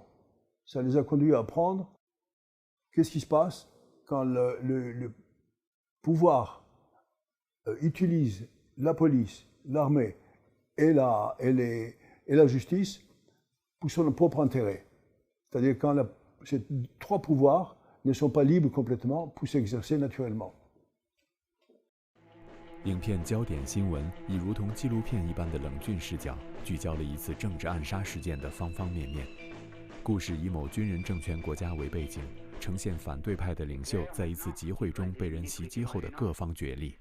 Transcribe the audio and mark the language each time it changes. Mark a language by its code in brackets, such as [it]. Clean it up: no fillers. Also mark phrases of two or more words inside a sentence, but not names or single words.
[fr] Ça les a conduits à apprendre qu'est-ce qui se passe quand le pouvoir utilise la police, l'armée et la justice pour son propre intérêt. C'est-à-dire quand ces trois pouvoirs ne sont pas libres complètement pour s'exercer naturellement. [zh] 影片《焦点新闻》以如同纪录片一般的冷峻视角，聚焦了一次政治暗杀事件的方方面面。故事以某军人政权国家为背景，呈现反对派的领袖在一次集会中被人袭击后的各方角力。